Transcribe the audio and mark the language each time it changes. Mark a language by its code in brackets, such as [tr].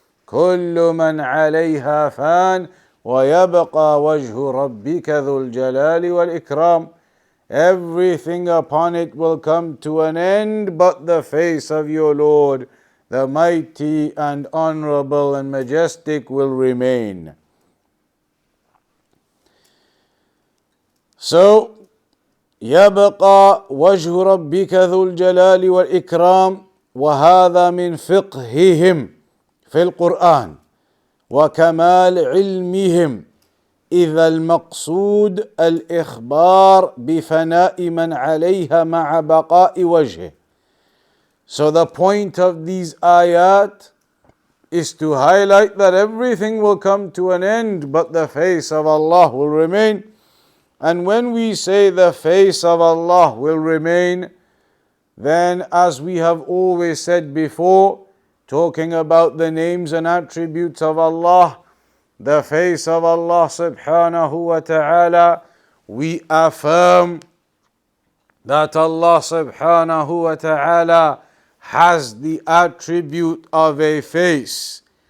[ar] كُلُّ مَنْ عَلَيْهَا فَانٍ وَيَبْقَى وَجْهُ رَبِّكَ ذُو الْجَلَالِ وَالْإِكْرَامِ. [en] Everything upon it will come to an end, but the face of your Lord, the mighty and honorable and majestic, will remain. [ar] So, يبقى وجه ربك ذو الجلال والإكرام، وهذا من فقههم في القرآن وكمال علمهم، إذا المقصود الإخبار بفناء من عليها مع بقاء وجهه. [en] So the point of these ayat is to highlight that everything will come to an end, but the face of Allah will remain. And when we say the face of Allah will remain, then, as we have always said before, talking about the names and attributes of Allah, the face of Allah subhanahu wa ta'ala, we affirm that Allah subhanahu wa ta'ala has the attribute of a face.